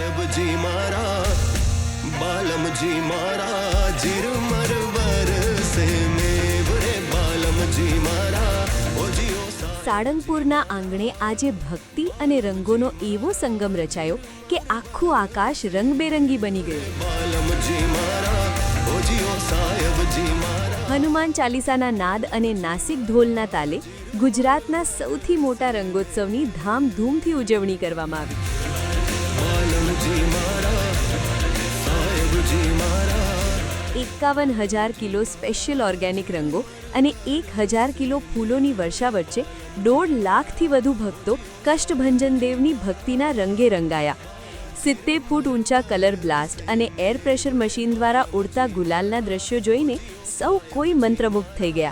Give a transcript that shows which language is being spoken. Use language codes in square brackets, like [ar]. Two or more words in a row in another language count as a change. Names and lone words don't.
[gu] જી મારા બાલમ જી મારા ઝિરમર બરસે મેઘ રે બાલમ જી મારા ઓ જિયો સાળંગપુરના આંગણે આજે ભક્તિ અને રંગોનો એવો સંગમ રચાયો કે આખું આકાશ રંગબેરંગી બની ગયું. બાલમ જી મારા ઓ જિયો સાહેબ જી મારા હનુમાન ચાલીસાના નાદ અને નાસિક ઢોલના તાલે ગુજરાતના સૌથી મોટા રંગોત્સવની ધામધૂમથી ઉજવણી કરવામાં આવી. બાલમ જી મારા સાહેબ જી મારા 51,000 કિલો સ્પેશિયલ ઓર્ગેનિક રંગો અને 1,000 કિલો ફૂલોની વર્ષા વચ્ચે 1.5 લાખથી વધુ ભક્તો કષ્ટભંજન દેવની ભક્તિના રંગે રંગાયા. 70 ફૂટ ઊંચા કલર બ્લાસ્ટ અને એર પ્રેશર મશીન દ્વારા ઉડતા ગુલાલના દ્રશ્યો જોઈને સૌ કોઈ મંત્રમુગ્ધ થઈ ગયા.